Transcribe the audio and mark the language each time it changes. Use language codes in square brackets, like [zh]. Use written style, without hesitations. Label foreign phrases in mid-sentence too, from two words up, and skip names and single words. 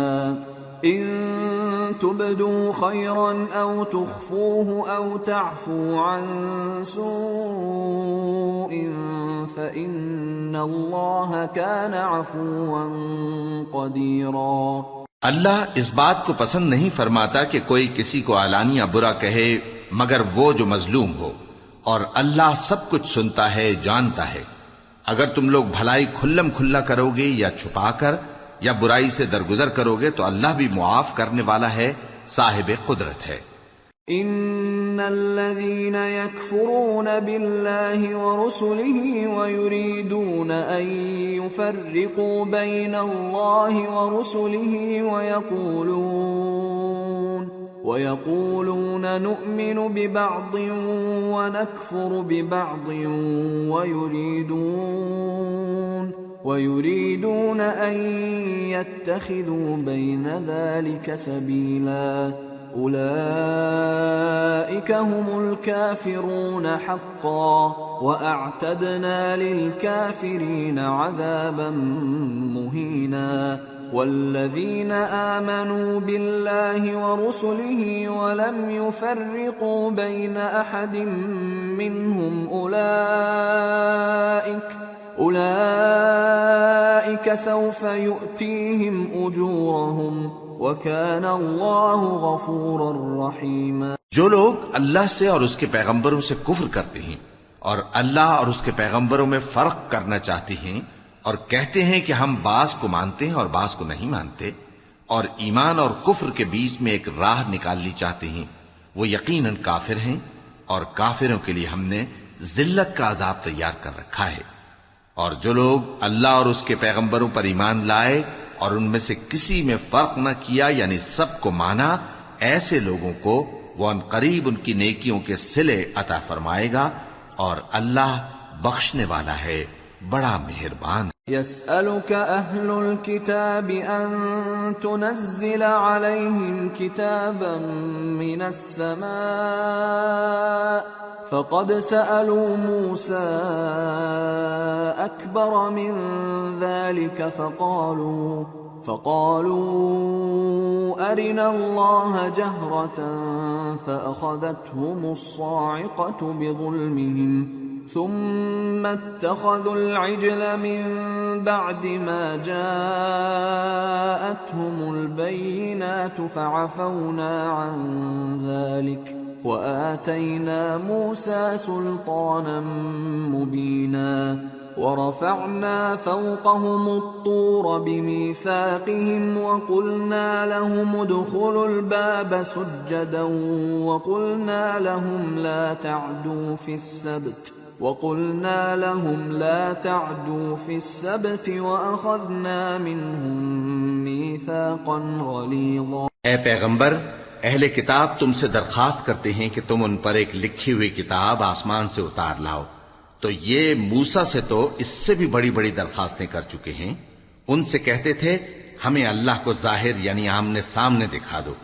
[ar] إن تبدوا خيرا أو تخفوه أو تعفوا عن سوء فإن الله كان عفوا قديرا. [hi] अल्लाह इस बात को पसंद नहीं फरमाता कि कोई किसी को आलानिया बुरा कहे मगर वो जो मजलूम हो, और अल्लाह सब कुछ सुनता है, जानता है। अगर तुम लोग भलाई खुल्लम खुल्ला करोगे या छुपाकर या बुराई से दरगुजर करोगे तो अल्लाह भी मुआफ करने वाला है, साहिब कुदरत है। [ar] إن الذين يكفرون بالله ورسله ويريدون أن يفرقوا بين الله ورسله ويقولون نؤمن ببعض ونكفر ببعض ويريدون أن يتخذوا بين ذلك سبيلا. أولئك هم الكافرون حقا وأعتدنا للكافرين عذابا مهينا. والذين آمنوا بالله ورسله ولم يفرقوا بين أحد منهم أولئك سوف يؤتيهم أجورهم وكان الله غفورا رحيما. [hi] जो लोग अल्लाह से और उसके पैगंबरों से कुफ्र करते हैं और अल्लाह और उसके पैगंबरों में फर्क करना चाहते हैं और कहते हैं कि हम बास को मानते हैं और बास को नहीं मानते, और ईमान और कुफ्र के बीच में एक राह निकालनी चाहते हैं, वो यकीनन काफिर हैं और काफिरों के लिए हमने जिल्लत का अजाब तैयार कर रखा है। और जो लोग अल्लाह और उसके पैगंबरों पर ईमान लाए और उनमें से किसी में फर्क न किया, यानी सबको माना, ऐसे लोगों को वो अनकरीब उनकी नेकियों के सिले अता फरमाएगा, और अल्लाह बख्शने वाला है, बड़ा मेहरबान। [ar] يسألك أهل الكتاب أن تنزل عليهم كتابا من السماء فقد سألوا موسى أكبر من ذلك فقالوا أرنا الله جهرة فأخذتهم الصاعقة بظلمهم ثم اتخذوا العجل من بعد ما جاءتهم البينات فعفونا عن ذلك وآتينا موسى سلطانا مبينا. ورفعنا فوقهم الطور بميثاقهم وقلنا لهم ادخلوا الباب سجدا وقلنا لهم لا تعدوا في السبت وأخذنا منهم ميثاقا غليظا. [hi] ए पैगंबर, अहले किताब तुमसे दरखास्त करते हैं कि तुम उन पर एक लिखी हुई किताब आसमान से उतार लाओ। तो ये मूसा से तो इससे भी बड़ी बड़ी दरखास्तें कर चुके हैं। उनसे कहते थे हमें अल्लाह को जाहिर यानी आमने सामने दिखा दो।